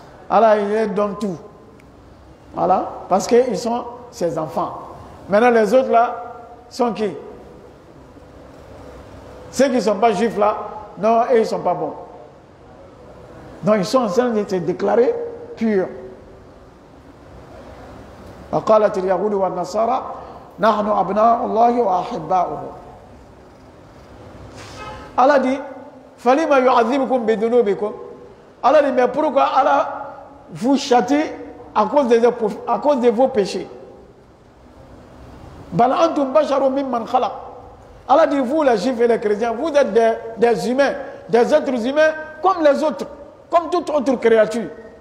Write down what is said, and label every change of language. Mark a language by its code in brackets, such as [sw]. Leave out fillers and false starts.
[fr] Allah, il leur donne tout. Voilà. Parce qu'ils sont ses enfants. Maintenant, les autres là, sont qui? Ceux qui ne sont pas juifs là, non, ils ne sont pas bons. Donc, ils sont en train de se déclarer purs. [ar] وقالت اليهود والنصارى نحن أبناء الله وأحباؤه. Allah dit فلما يعذبكم بذنوبكم. [fr] Allah dit mais pourquoi Allah vous châtie à cause de vos péchés? [ar] بل أنتم بشر ممن خلق. [fr] Allah dit vous les juifs et les chrétiens, vous êtes des humains, des êtres humains comme les autres, comme toute autre créature.